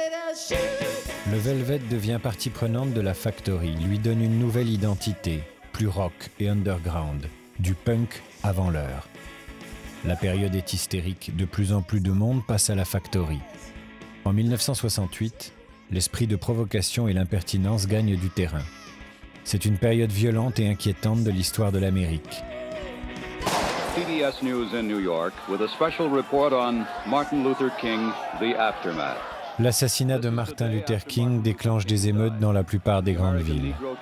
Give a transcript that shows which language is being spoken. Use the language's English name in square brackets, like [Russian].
[French] Le Velvet devient partie prenante de la Factory, lui donne une nouvelle identité, plus rock et underground, du punk avant l'heure. La période est hystérique, de plus en plus de monde passe à la Factory. En 1968, l'esprit de provocation et l'impertinence gagnent du terrain. C'est une période violente et inquiétante de l'histoire de l'Amérique. [English] CBS News in New York with a special report on Martin Luther King, the aftermath. [French] L'assassinat de Martin Luther King déclenche des émeutes dans la plupart des grandes villes.